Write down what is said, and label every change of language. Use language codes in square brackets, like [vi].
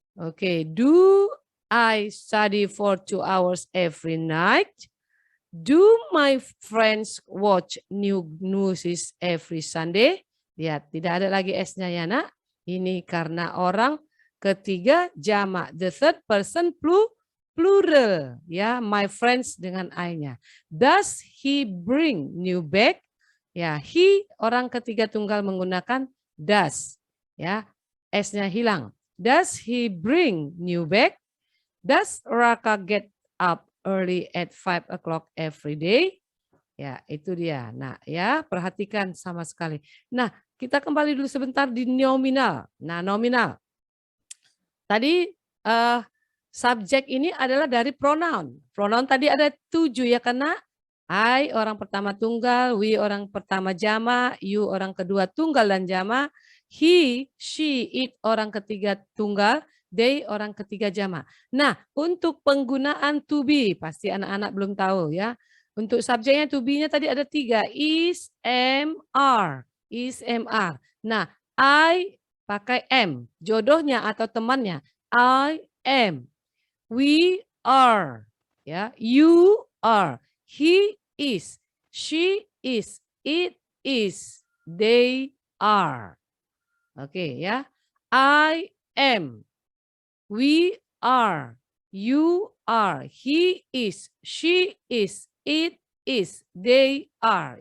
[en] Oke, do I study for 2 hours every night? Do my friends watch new news every Sunday? [id] Lihat, tidak ada lagi S-nya ya nak. Ini karena orang ketiga jamak. [en] The third person plural. [id] Ya, [en] my friends [id] dengan I-nya. [en] Does he bring new bag? [id] Ya, [en] he [id] orang ketiga tunggal menggunakan [en] does. [id] Ya, S-nya hilang. [en] Does he bring new bag? Does Raka get up early at 5 o'clock every day? [id] Ya, itu dia. Nah, ya, perhatikan sama sekali. Nah, kita kembali dulu sebentar di nominal. Nah, nominal. Tadi subjek ini adalah dari pronoun. Pronoun tadi ada 7 ya, karena I orang pertama tunggal, we orang pertama jama, you orang kedua tunggal dan jama, he, she, it orang ketiga tunggal, they orang ketiga jama. Nah, untuk penggunaan to be, pasti anak-anak belum tahu ya. Untuk subjeknya to be-nya tadi ada 3, is, am, are. Is, am, are. Nah, I pakai am, jodohnya atau temannya. [en] I am, we are, ya, you are, he is, she is, it is, they are. Oke ya. I am, we are, you are, he is, she is, it is, they are.